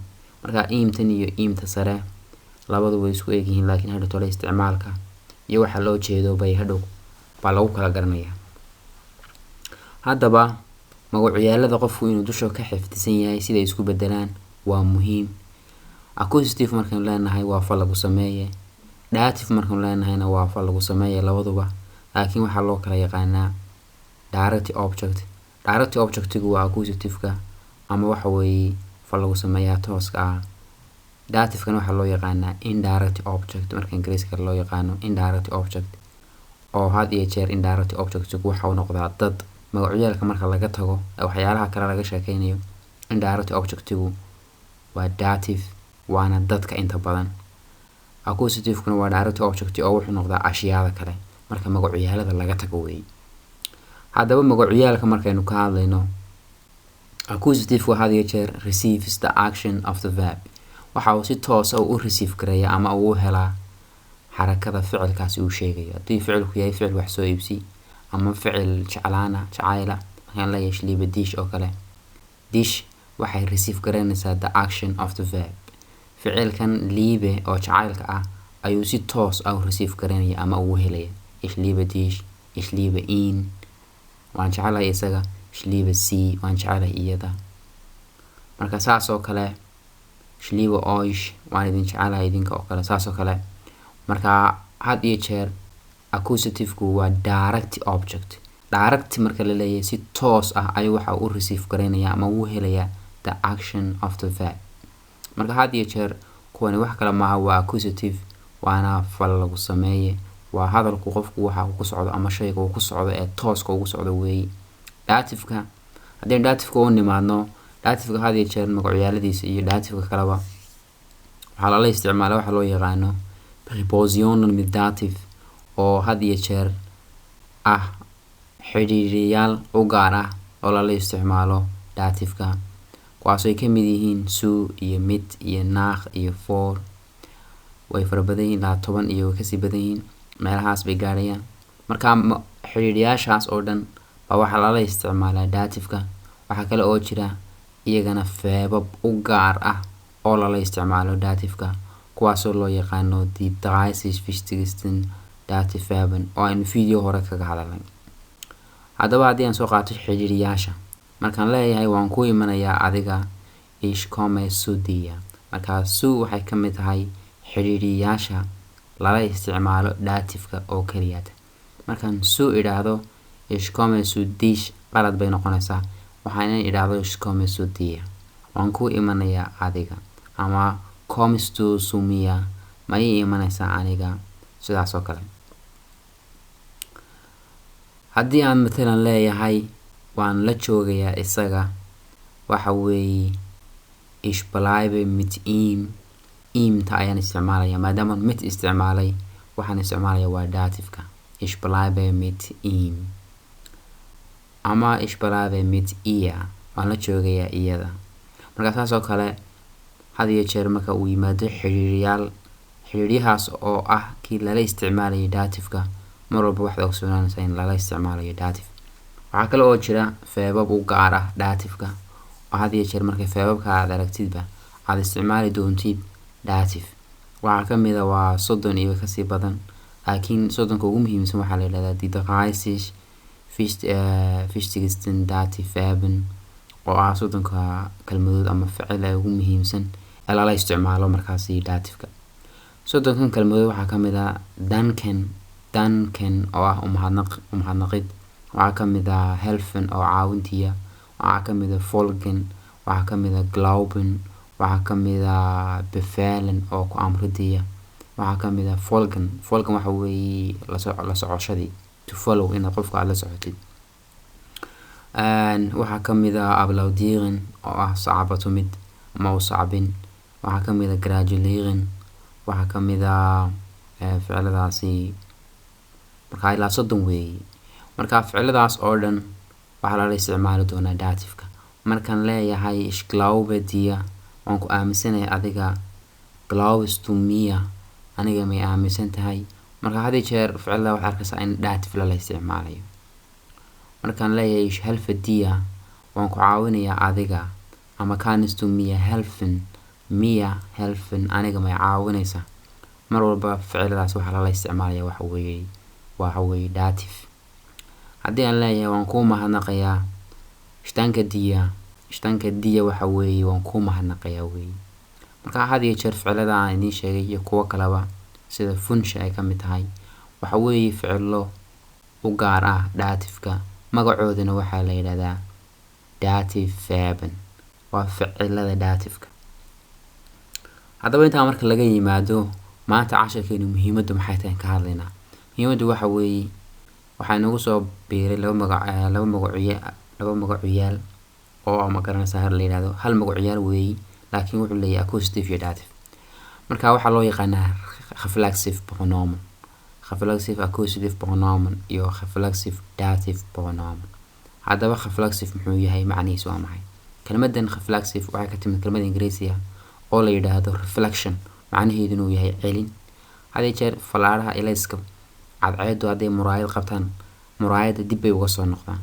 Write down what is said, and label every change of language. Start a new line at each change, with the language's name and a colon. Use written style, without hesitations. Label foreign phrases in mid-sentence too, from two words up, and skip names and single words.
Somali: marka imtan iyo imta sare labadu way isku egyihiin laakiin hadhow tole isticmaalka iyo waxa loo jeedo bay hadhow baa lagu kala garanayaa. haddaba magacyaalada qofku inuu dusha ka xifdisan yahay siday isku bedelaan waa muhiim. accusative markaan leenahay waa fal lagu sameeye. dative markaan leenahayna waa fal lagu sameeye labaduba laakiin waxaa loo kala yaqaanaa
English: direct object. direct object-
Somali: gu waa accusative-ka ama waxa weeye fal lagu sameeyaa tooska ah. dative-kana waxaa loo yaqaanaa
English: indirect object
Somali: marka ingiriiska loo yaqaano
English: indirect object
Somali: oo had iyo jeer
English: indirect object-
Somali: gu waxa uu noqdaa dad. magacyaalka marka laga tago waxyaalaha kale laga sheekeynayo
English: indirect object-
Somali: gu waa dative waana dadka inta badan. accusative-kuna waa
English: direct object
Somali: oo wuxuu noqdaa ashyaada kale marka magacyaalada laga tago weeye. haddaba magacyaalka markaynu ka hadlayno accusative had iyo jeer
English: receives the action of the verb
Somali: waxa uu si toos ah u receive gareeyaa ama uu helaa xarakada ficilkaasi uu sheegayo. haddii ficilku yahay ficil wax soo iibsi ama ficil jacayla markaan leeyahay
German: ich liebe dich
Somali: oo kale, dich waxay receive garanaysaa
English: the action of the verb.
Somali: ficilkan liebe oo jacaylka ah ayuu si toos ah u receive garanaya ama uu helaya.
German: ich liebe dich, ich liebe ihn,
Somali: waan jecelahay isaga.
German: ich liebe sie,
Somali: waan jecelahay iyada. marka saas oo kale
German: ich liebe euch,
Somali: waan idin jecelahay idinka oo kale saas oo kale. marka had iyo jeer accusative-ku waa
English: direct object.
Somali: direct marka la leeyahay si toos ah ayuu waxa uu receive garanaya ama uu helaya
English: the action of the verb.
Somali: marka had iyo jeer kuwani wax kale maaha, waa accusative, waana fal lagu sameeye, waa hadalku qofku waxa uu ku socdo ama shayga uu ku socdo ee tooska ugu socdo weeye. datifka haddii datifka u nimaadno, datifka had iyo jeer magacyaaladiisa iyo datifka kaleba waxaa lala isticmaalaa waxa loo yaqaano
English: prepositional with dative
Somali: oo had iyo jeer ah xidhiidhiyaal u gaar ah oo lala isticmaalo datifka, kuwaasoo ay ka mid yihiin su iyo mit iyo nach iyo for. way fara badan yihiin, 10 iyo kasii badan yihiin, meelahaas bay gaarayaan. marka xidhiidhiyaashaas oo dhan baa waxaa lala isticmaalaa datifka. waxaa kale oo jira iyagana feebab u gaar ah oo lala isticmaalo datifka, kuwaasoo loo yaqaano
German: die 30 wichtigsten Dativverben
Somali: oo aynu video hore kaga hadalnay. haddaba haddii aan soo qaato xidhiidhiyaasha, markaan leeyahay waan ku imanayaa adiga,
German: ich komme zu dir,
Somali: marka su waxay ka mid tahay xidhiidhiyaasha lala isticmaalo datifka oo keliya. markaan su idhaahdo
German: ich komme zu dich
Somali: qalad bay noqonaysaa, waxaan idhaahdo
German: ich komme zu dir,
Somali: waan ku imanayaa adiga, ama
German: kommst du zu mir,
Somali: ma ii imanaysaa aniga, sidaas oo kale. haddii aan matalan leeyahay waan la joogayaa isaga, waxa weeye
German: ich bleibe mit ihm,
Somali: ta ayaan isticmaalaya maadaama mit isticmaalay, waxaan isticmaalaya waa datifka
German: ich bleibe mit ihm,
Somali: ama
German: ich bleibe mit ihr,
Somali: waan la joogayaa iyada. marka saas oo kale had iyo jeer marka uu yimaado xidhiidhiyahaas oo ah kii lala isticmaalayo datifka, mar walba waxaad ogsoonanaysaa in lala isticmaalayo datif. waxaa kale oo jira feebab u gaar ah datifka oo had iyo jeer markay feebabka aad aragtidba aad isticmaali doontid datif. waxaa ka mid ah waa 30 iyo kasii badan, laakiin 30ka ugu muhiimsan waxaa la yidhahdaa
German: die 30 wichtigsten Dativverben
Somali: oo ah 30ka kelmadood ama ficil ee ugu muhiimsan ee lala isticmaalo markaasi datifka. 30kan kelmadood waxaa ka mid ah danken oo ah umahadnaqid, waxaa ka mid ah helfen oo caawintiya, waxaa ka mid ah folgen, waxaa ka mid ah glauben, waxaa ka mid ah befehlen oo ku amridiya, waxaa ka mid ah folgen waxa weeye la socoshadii,
English: to follow,
Somali: inaad qofka aad la socotid. waxaa ka mid ah applaudieren oo ah sacabatumid ama u sacbin, waxaa ka mid ah gratulieren, waxaa ka mid ah ficiladaasi marka ilaa 30 weeye. marka ficiladaas oo dhan waxaa lala isticmaali doonaa datifka.
German: markaan leeyahay ich glaube dir,
Somali: waan ku aaminsanahay adiga,
German: glaubst du mir,
Somali: aniga may aaminsan tahay. marka had iyo jeer ficilada waxaad arkaysaa in datif lala isticmaalayo.
German: markaan leeyahay ich helfe dir,
Somali: waan ku caawinayaa adiga, ama
German: kannst du mir helfen,
Somali: aniga may caawinaysaa. mar walba ficiladaas waxaa lala isticmaalaya waxa weeye datif. haddii aan leeyahay waan kuu mahadnaqayaa,
German: ich danke dir,
Somali: waxa weeye waan kuu mahadnaqayaa weeye. marka had iyo jeer ficilada aan idiin sheegay iyo kuwo kaleba sida funsha ay ka mid tahay, waxa weeye ficilo u gaar ah datifka, magacoodana waxaa la yidhahdaa Dativverben, waa ficilada datifka. haddaba intaa marka laga yimaado, maanta casharkeenu muhiimaddu maxay tahay ka hadlaynaa. muhiimaddu waxa weeye waxaa inagu soo biiray laba magacuyaal oo ma garanaysaa la yidhahdo hal magacuyaal weeye, laakiin wuxuu leeyahay accusative iyo datif. marka waxaa loo yaqaanaa
English: reflexive pronomen, reflexive accusative pronomen
Somali: iyo
English: reflexive dative pronomen.
Somali: haddaba reflexive muxuu yahay, macnihiisu waa maxay? kelmaddan reflexive waxay ka timid kelmad Ingiriisi ah oo la yidhaahdo reflection, macnaheeduna uu yahay celin. Hadii jeer falaadhaha ilayska cadceedu hadday muraayad qabtaan, muraayada dib bay uga soo noqdaan.